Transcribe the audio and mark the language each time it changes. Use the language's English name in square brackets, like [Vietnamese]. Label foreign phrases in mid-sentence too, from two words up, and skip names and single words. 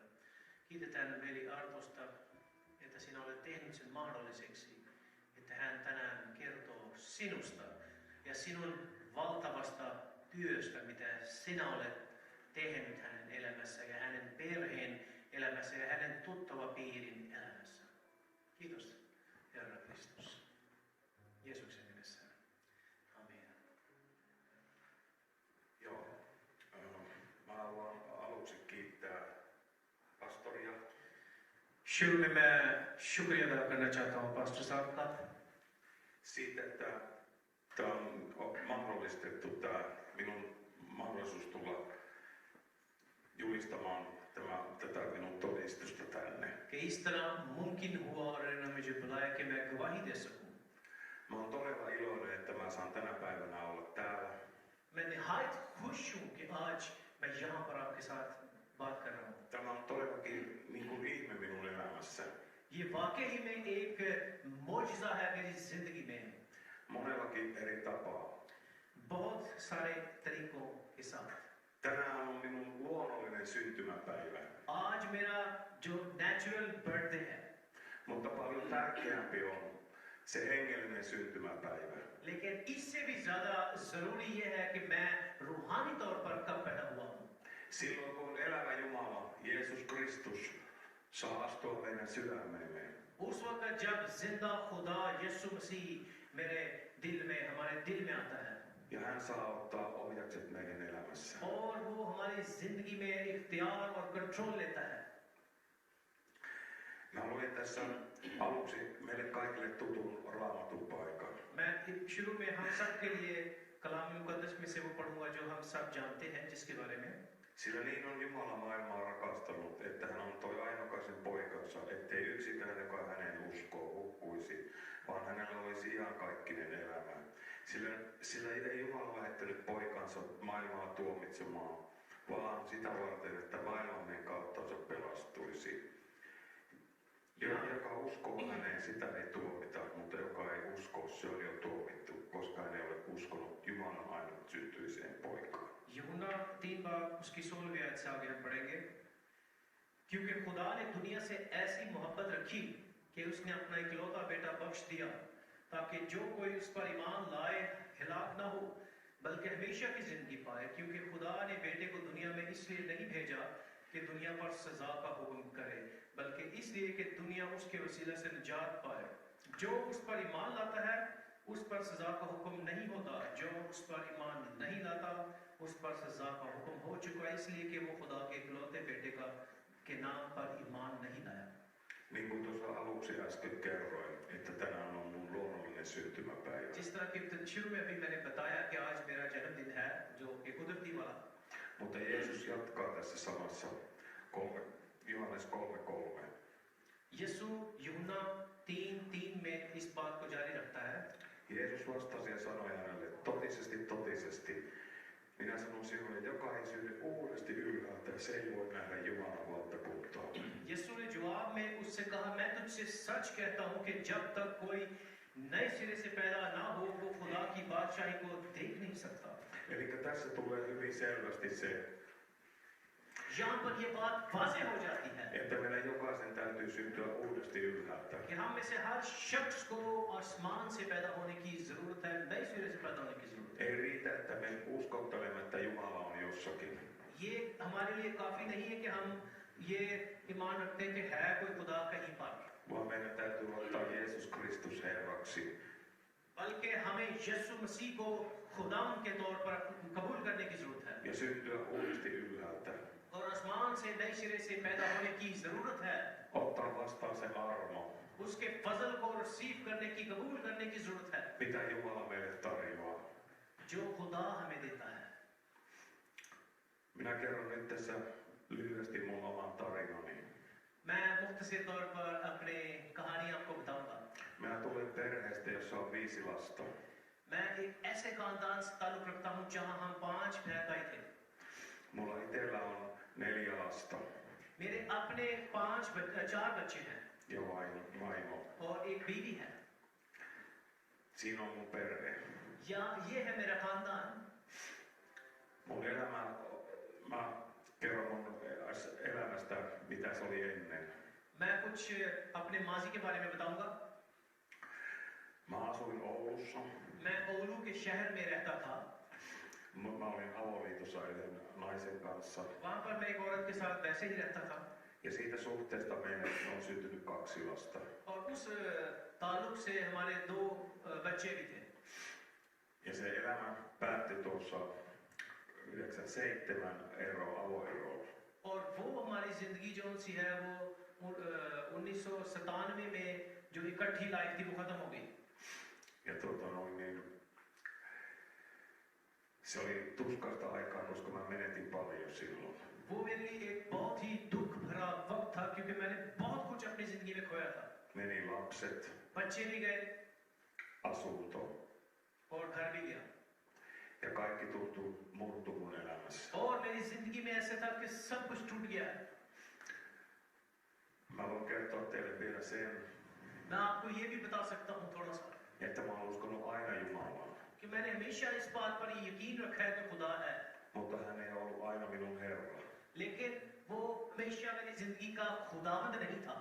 [Finnish] Kiitetään veli Artosta, että sinä olet tehnyt sen mahdolliseksi, että hän tänään kertoo sinusta ja sinun valtavasta työstä, mitä sinä olet tehnyt hänen elämässä ja hänen perheen elämässä ja hänen tuttavapiirin elämässä. Kiitos, Herra Kristus. Jeesuksen nimessä. Amen. Joo, mä haluan aluksi kiittää pastoria. [Urdu] شروع میں میں شکریہ ادا کرنا چاہتا ہوں پاسٹر صاحب کا [Finnish] Siitä, että tämä on mahdollistettu tämä minun mahdollisuus tulla julistamaan tätä minun todistusta tänne. [Urdu] کہ اس طرح ممکن ہوا اور انہوں نے مجھے بلایا کہ میں گواہی دے سکوں. [Finnish] Mä oon todella iloinen, että mä saan tänä päivänä olla täällä. [Urdu] میں نہایت خوش ہوں کہ آج میں یہاں پر آپ کے ساتھ بات کر رہا ہوں. [Finnish] Tämä on todellakin niin kuin ihme minun elämässä. [Urdu] یہ واقعی میں ایک معجزہ ہے میری زندگی میں. [Finnish] Monellakin eri tapaa. [Urdu] بہت سارے طریقوں کے ساتھ. [Finnish] Tänään on minun luonnollinen syntymäpäivä. [Urdu] آج میرا جو [English] natural birthday [Urdu] ہے. [Finnish] Mutta paljon tärkeämpi on se hengellinen syntymäpäivä. [Urdu] لیکن اس سے بھی زیادہ ضروری یہ ہے کہ میں روحانی طور پر کب پیدا ہوا ہوں. [Finnish] Silloin kun elävä Jumala, Jeesus Kristus, saa astua meidän sydämeemme. [Urdu] اس وقت جب زندہ خدا یسوع مسیح میرے دل میں ہمارے دل میں آتا ہے [Finnish] Ja hän saa ottaa ohjakset meidän elämässä. [Urdu] اور وہ ہماری زندگی میں اختیار اور کنٹرول لیتا ہے. [Finnish] Mä luen tässä aluksi meille kaikille tutun raamatun paikan. [Urdu] میں شروع میں ہم سب کے لیے کلام مقدس میں سے وہ پڑھوں گا جو ہم سب جانتے ہیں جس کے بارے میں. [Finnish] Sillä niin on Jumala maailmaa rakastanut, että hän antoi ainokaisen poikansa, ettei yksikään, joka hänen uskoo, hukkuisi, vaan hänellä olisi iankaikkinen elämä. Sillä ei Jumala lähettänyt poikansa maailmaa tuomitsemaan, vaan sitä varten, että maailmamme kauttansa pelastuisi. Joka uskoo häneen, sitä ei tuomita, mutta joka ei usko, se on jo tuomittu, koska hän ei ole uskonut Jumalan ainut syntyiseen poikaan. [Urdu] یوحنا 3 باب اس کی 16ویں آیت سے آگے ہم پڑھیں گے. کیونکہ خدا نے دنیا سے ایسی محبت رکھی کہ اس نے اپنا اکلوتا بیٹا بخش دیا تاکہ جو کوئی اس پر ایمان لائے ہلاک نہ ہو بلکہ ہمیشہ کی زندگی پائے. کیونکہ خدا نے بیٹے کو دنیا میں اس لیے نہیں بھیجا کہ دنیا پر سزا کا حکم کرے، بلکہ اس لیے کہ دنیا اس کے وسیلے سے نجات پائے. جو اس پر ایمان لاتا ہے اس پر سزا کا حکم نہیں ہوتا، جو اس پر ایمان نہیں لاتا اس پر سزا کا حکم ہو چکا ہے، اس لیے کہ وہ خدا کے اکلوتے بیٹے کے نام پر ایمان نہیں لایا. [Finnish] Niin kuin tuossa aluksi äsken kerroin, että tänään on mun luonnollinen syntymäpäivä. [Urdu] جس طرح کہ شروع میں ابھی میں نے بتایا کہ آج میرا جنم دن ہے جو کہ قدرتی والا. [Finnish] Mutta Jeesus jatkaa tässä samassa Johannes 3:3. [Urdu] یسوع یوحنا 3:3 میں اس بات کو جاری رکھتا ہے. [Finnish] Jeesus vastasi ja sanoi hänelle, totisesti, minä sanon sinulle, joka ei synny uudesti ylhäältä, se ei voi nähdä Jumalan valtakuntaa. [Urdu] یسوع نے جواب میں اس سے کہا، میں تجھ سے سچ کہتا ہوں کہ جب تک کوئی نئے سرے سے پیدا نہ ہو وہ خدا کی بادشاہی کو دیکھ نہیں سکتا. [Finnish] Eli tässä tulee hyvin selvästi se, [Urdu] یہاں پر یہ بات واضح ہو جاتی ہے [Finnish] että meidän jokaisen täytyy syntyä uudesti ylhäältä. [Urdu] کہ ہم میں سے ہر شخص کو آسمان سے پیدا ہونے کی ضرورت ہے، نئے سرے سے پیدا ہونے کی ضرورت ہے. [Finnish] Ei riitä, että me uskottelemme, että Jumala on jossakin. [Urdu] یہ ہمارے لیے کافی نہیں ہے کہ ہم یہ ایمان رکھتے ہیں کہ ہے کوئی خدا کہیں پر, [Finnish] Vaan meidän täytyy ottaa Jeesus Kristus Herraksi. [Urdu] بلکہ ہمیں یسوع مسیح کو خدا کے طور پر قبول کرنے کی ضرورت ہے [Finnish] Ja syntyä uudesti ylhäältä. [Urdu] اور آسمان سے نئے سرے سے پیدا ہونے کی ضرورت ہے. [Finnish] Ottaa vastaan se armo, [Urdu] اس کے فضل کو ریسیو کرنے کی، قبول کرنے کی ضرورت ہے [Finnish] mitä Jumala meille tarjoaa. [Urdu] جو خدا ہمیں دیتا ہے. [Finnish] Minä kerron nyt tässä lyhyesti mun oman tarinani. [Urdu] میں مختصر طور پر اپنے کہانی آپ کو بتاؤں گا. [Finnish] Minä tulen perheestä, jossa on 5 lasta. [Urdu] میں ایک ایسے خاندان سے تعلق رکھتا ہوں جہاں ہم 5 بہن بھائی تھے. [Finnish] Mulla itsellä on 4 lasta [Urdu] میرے اپنے 4 بچے ہیں [Finnish] ja vaimo. [Urdu] اور ایک بیوی ہے. [Finnish] Siinä on mun perhe. [Urdu] یا یہ ہے میرا خاندان. [Finnish] Mun elämä, mä kerron mun elämästä, mitä se oli ennen. [Urdu] میں کچھ اپنے ماضی کے بارے میں بتاؤں گا. [Finnish] Mä asuin Oulussa. [Urdu] میں اولو کے شہر میں رہتا تھا. [Finnish] Mä olin avoliitossa yhden naisen kanssa. [Urdu] وہاں پر میں ایک عورت کے ساتھ ویسے ہی رہتا تھا. [Finnish] Ja siitä suhteesta meille on syntynyt 2 lasta. [Urdu] اور اس تعلق سے ہمارے 2 بچے بھی تھے. [Finnish] Ja se elämä päättyi tuossa 97 avoeroon. [Urdu] اور وہ ہماری زندگی جو سی ہے وہ 1997 میں جو اکٹھی لائف تھی وہ ختم ہو گئی. [Finnish] Ja se oli tuskasta aikaa, koska mä menetin paljon silloin. [Urdu] وہ میرے لیے ایک بہت ہی دکھ بھرا وقت تھا کیونکہ میں نے بہت کچھ اپنی زندگی میں کھویا تھا. [Finnish] Meni lapset, [Urdu] بچے بھی گئے [Finnish] asunto [Urdu] اور گھر بھی گیا. [Finnish] ja kaikki tuntui murtu mun elämässä. [Urdu] اور میری زندگی میں ایسا تھا کہ سب کچھ ٹوٹ گیا. [Finnish] Mä voin kertoa teille vielä sen, [Urdu] میں آپ کو یہ بھی بتا سکتا ہوں تھوڑا سا [Finnish] että mä oon uskonut aina Jumalaan. [Urdu] کہ میں نے ہمیشہ اس بات پر یقین رکھا ہے کہ خدا ہے, [Finnish] Mutta hän ei ollut aina minun Herra. [Urdu] لیکن وہ ہمیشہ میری زندگی کا خداوند نہیں تھا.